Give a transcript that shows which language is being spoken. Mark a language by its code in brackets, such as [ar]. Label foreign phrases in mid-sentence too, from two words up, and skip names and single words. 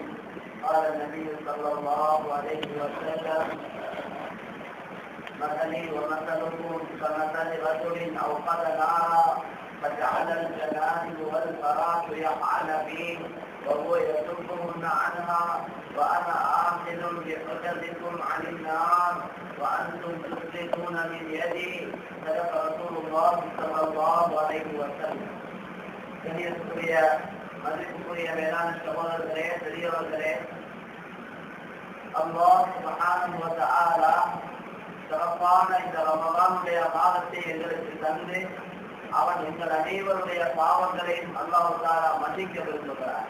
[ar] قال النبي صلى الله عليه وسلم مثلي ومثلكم كمثل رجل أوقد نارا فجعل الجنائز والفراش يقعن فيه وهو يصدهن عنها وأنا آخذ بحجزكم عن النار وأنتم تسلكون من يدي صدق رسول الله صلى الله عليه وسلم. [ta] கண்ணியத்துக்குரிய மதிப்புக்குரிய மேலான சகோதரர்களே பெரியவர்களே, [ar] الله سبحانه وتعالى [ta] சிறப்பான இந்த ரமலானுடைய மாதத்தை எங்களுக்கு தந்து அவன் எங்கள் அனைவருடைய பாவங்களையும் [ar] الله تعالى [ta] மன்னிக்க விரும்புகிறார்.